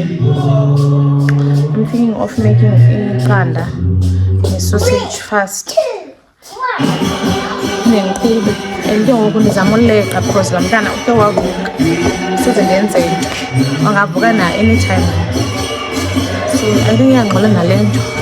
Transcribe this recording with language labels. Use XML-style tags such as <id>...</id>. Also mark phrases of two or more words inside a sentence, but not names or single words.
<en>I'm thinking of making</en> <xh>iqanda</xh> <en>sausage first</en> <xh>nenkqubo and ke ngoku ndizama uleqa because laa mntana uke wavuka soze ndenze nto angavuka na anytime,</xh> <en>so I think</en> <xh>iyangqola nale nto.</xh>